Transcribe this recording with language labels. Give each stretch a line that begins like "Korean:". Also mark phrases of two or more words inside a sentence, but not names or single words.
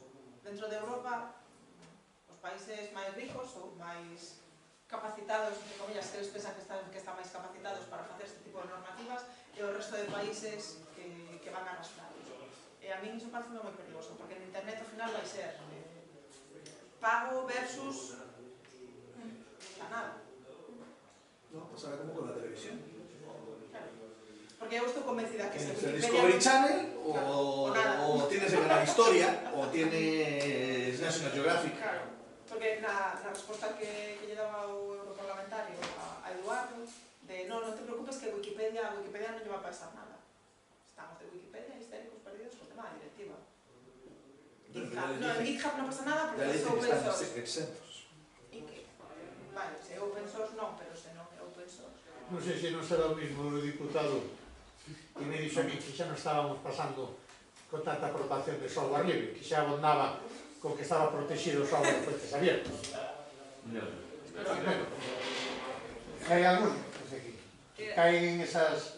Galician: Dentro de Europa, os países máis ricos ou máis capacitados, entre comillas, que eles pensan que están máis capacitados para facer este tipo de normativas, e o resto de países que van arrastrados. E a mí iso parece moi perigoso, porque en internet ao final vai ser pago versus nada.
Spanish: No, pasará como con la televisión. Claro.
Galician: Porque eu estou convencida que se
Spanish: Tienes el Wikipedia... Discovery Channel o tienes el Gran Historia o tienes National Geographic.
Galician: Claro, porque na resposta que lle daba o europarlamentario a Eduardo, de non te preocupes que Wikipedia non lle va a pasar nada. Estamos de Wikipedia histéricos perdidos con tema da directiva. En GitHub non pasa nada porque é
English: open source.
Galician: E que, vale, se é
English: open source
Galician: non, pero se non é
English: open source.
Galician: Non sei se non será o mismo o diputado que me dixo a mí que xa non estábamos pasando con tanta aportación de software libre, que xa abondaba con que estaba protegido o software de
Spanish: fuentes abiertos.
Galician: Hai algúns que caen en esas...